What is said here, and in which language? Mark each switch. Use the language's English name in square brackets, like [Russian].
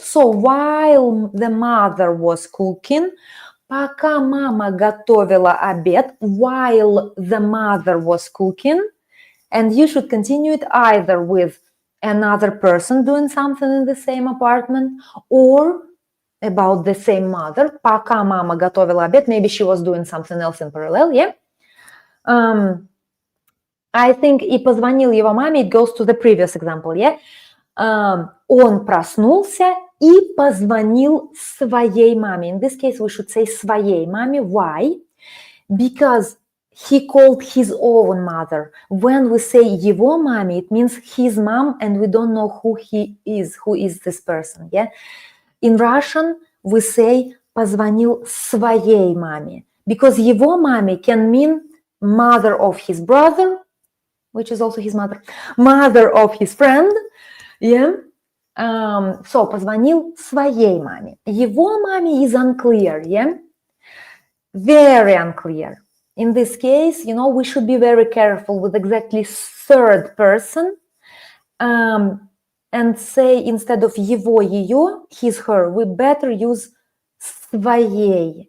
[English] So while the mother was cooking, [Russian] пока мама готовила обед, [English] while the mother was cooking, and you should continue it either with another person doing something in the same apartment or about the same mother. [Russian] Пока мама готовила обед, [English] maybe she was doing something else in parallel, yeah? I think [Russian] и позвонил его маме, [English] it goes to the previous example, yeah? [Russian] Он проснулся и позвонил своей маме. [English] In this case, we should say [Russian] своей маме. [English] Why? Because he called his own mother. When we say его маме, it means his mom, and we don't know who is this person, yeah? In Russian, we say [Russian] позвонил своей маме. [English] Because [Russian] его маме [English] can mean mother of his brother, which is also his mother of his friend, yeah? [Russian] So, позвонил своей маме. Его маме [English] is unclear, yeah? Very unclear. In this case, we should be very careful with exactly third person and say instead of его, ее, his, her, we better use своей.